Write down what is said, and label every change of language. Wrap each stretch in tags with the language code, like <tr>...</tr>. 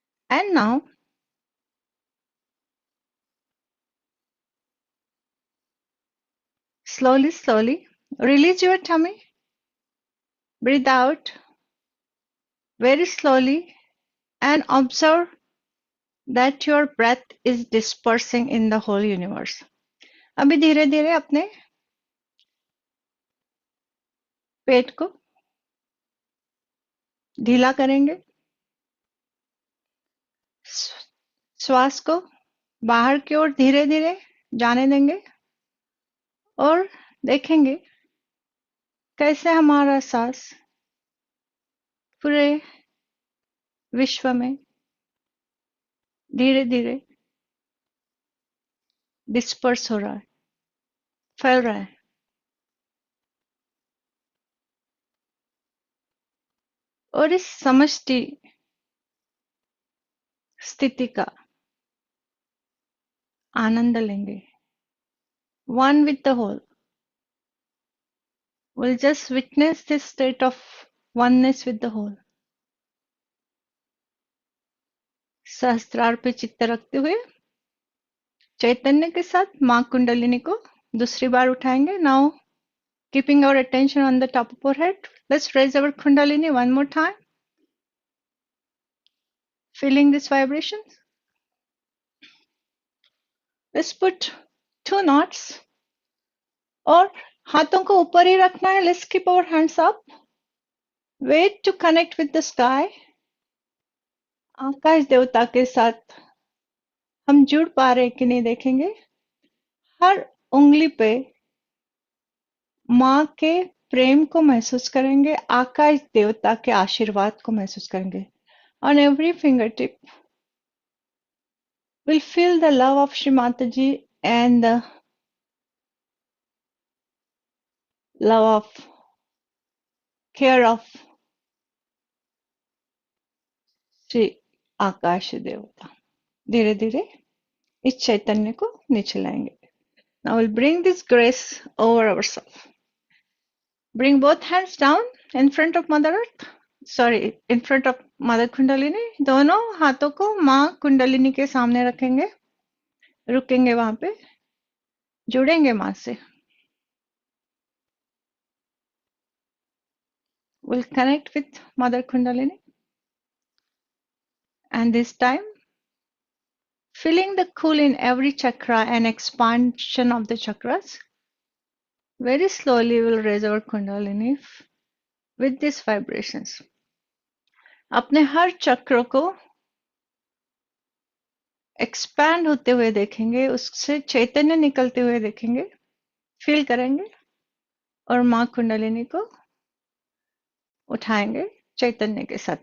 <en>And now, slowly, slowly, release your tummy. Breathe out very slowly and observe that your breath is dispersing in the whole universe.</en> <hi>अभी धीरे धीरे अपने पेट को ढीला करेंगे, श्वास को बाहर की ओर धीरे धीरे जाने देंगे और देखेंगे कैसे हमारा सांस पूरे विश्व में धीरे धीरे डिस्पर्स हो रहा है, फैल रहा है। और इस समष्टि स्थिति का आनंद लेंगे।</hi> <en>One with the whole. We'll just witness this state of oneness with the whole.</en> <hi>सहस्त्रार पे चित्त रखते हुए चैतन्य के साथ मां कुंडलिनी को दूसरी बार उठाएंगे।</hi> <en>Now, keeping our attention on the top of our head, let's raise our kundalini one more time. Feeling these vibrations. Let's put 2 knots</en> <hi>और हाथों को ऊपर ही रखना है।</hi> <en>Let's keep our hands up. Wait to connect with the sky.</en> <hi>आकाश देवता के साथ हम जुड़ पा रहे कि नहीं देखेंगे। हर उंगली पे माँ के प्रेम को महसूस करेंगे, आकाश देवता के आशीर्वाद को महसूस करेंगे।</hi> <en>On every fingertip, we'll feel the love of Shri Mataji and the love of care of Shri Akash Devta.</en> <hi>धीरे धीरे इस चैतन्य को नीचे लाएंगे।</hi> <en>Now we'll bring this grace over ourselves. Bring both hands down in front of Mother Earth. Sorry, in front of Mother Kundalini.</en> <hi>दोनों हाथों को माँ कुंडलिनी के सामने रखेंगे, रुकेंगे वहां पे, जुड़ेंगे माँ से.</hi> <en>We'll connect with Mother Kundalini. And this time, feeling the cool in every chakra and expansion of the chakras, very slowly we'll raise our Kundalini with these vibrations.</en> <hi>अपने हर चक्र को एक्सपैंड होते हुए देखेंगे, उससे चैतन्य निकलते हुए देखेंगे, फील करेंगे और माँ कुंडलिनी को उठाएंगे चैतन्य के साथ.</hi>